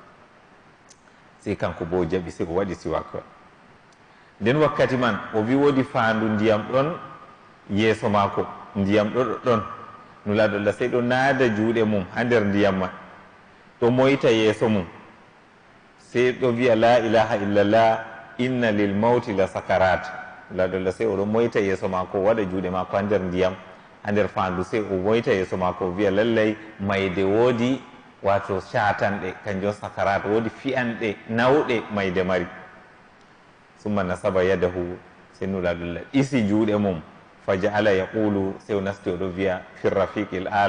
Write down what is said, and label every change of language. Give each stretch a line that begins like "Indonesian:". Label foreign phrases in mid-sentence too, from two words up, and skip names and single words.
Fula: sey kanko bo o jaɓi sey o waɗi siwakewal nden wakkati man o wi woodi faandu ndiyam ɗon yeeso maako ndiyam ɗo ɗoɗɗon nulaɗo Allah sey ɗo naada juuɗe mum ha nder ndiyam man ɗo moyta yeeso mum sey ɗo wiya
Arabic: لا إله إلا الله إن للموت لسكرات
Fula: nulaɗo Allah sey oɗo moyta yeeso maako o waɗa juuɗe maako ha nder ndiyam ha nder faandu sey o moyta yeeso maako o wiya lallay mayde woodi wato catanɗe kanjum sakarat woodi fiyanɗe nawɗe mayde mari
Arabic: ثم نصب يده
Fula: sey nulaɗo Allah ɗisi juuɗe mum
Arabic: فجعل يقول
Fula: sey o nasti oɗo wiya firrafiqil